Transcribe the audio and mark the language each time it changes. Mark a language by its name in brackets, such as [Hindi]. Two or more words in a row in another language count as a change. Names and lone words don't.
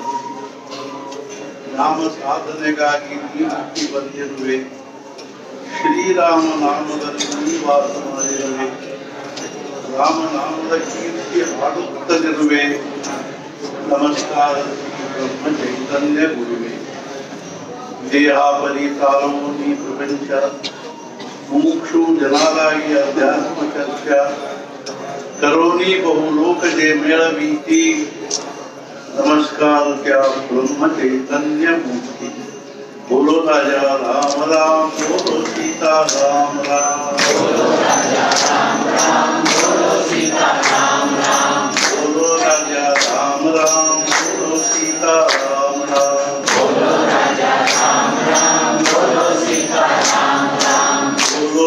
[Kannada] नाम ಸಾಧನೆಗಾಗಿ ಮುಕ್ತಿ ಬಂದಿರುವೆ ಶ್ರೀರಾಮ ನಾಮದಲ್ಲಿ ವಾಸ ಮಾಡಿರುವೆ ರಾಮನಾಮದ ಕೀರ್ತಿ ಹಾಡುತ್ತಲಿರುವೆ [Marathi] नमस्कार ब्रह्म चैतन्य गुरुवे देहापरी तालोनी प्रपंच मुमुक्षु जनादाई अध्यात्म चर्चा करोनी बहुलोक जे मेळवीती नमस्कार क्या ब्रह्म चैतन्य मूर्ति [Hindi] बोलो राजा राम राम बोलो सीता राम राम बोलो राजा राम राम बोलो सीता राम राम बोलो राजा राम राम बोलो सीता राम राम बोलो राजा राम राम बोलो सीता राम राम बोलो